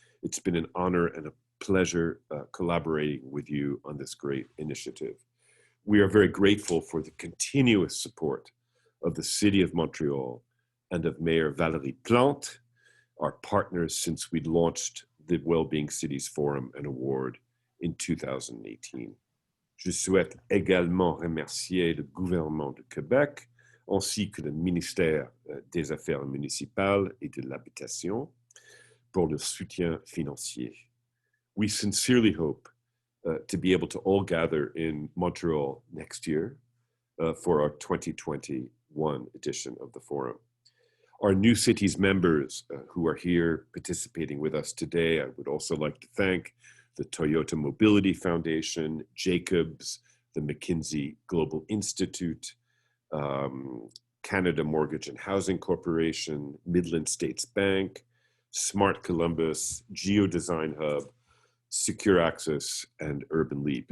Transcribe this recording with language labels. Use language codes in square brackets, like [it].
[en] It's been an honor and a pleasure collaborating with you on this great initiative. We are very grateful for the continuous support of the City of Montreal and of Mayor Valérie Plante, our partners since we launched the Wellbeing Cities Forum and Award in 2018. [fr] Je souhaite également remercier le gouvernement de Québec ainsi que le ministère des Affaires municipales et de l'Habitation pour le soutien financier. [en] We sincerely hope to be able to all gather in Montreal next year for our 2021 edition of the forum. Our new cities members who are here participating with us today, I would also like to thank the Toyota Mobility Foundation, Jacobs, the McKinsey Global Institute, Canada Mortgage and Housing Corporation, Midland States Bank, Smart Columbus, Geodesign Hub, Secure Access, and Urban Leap.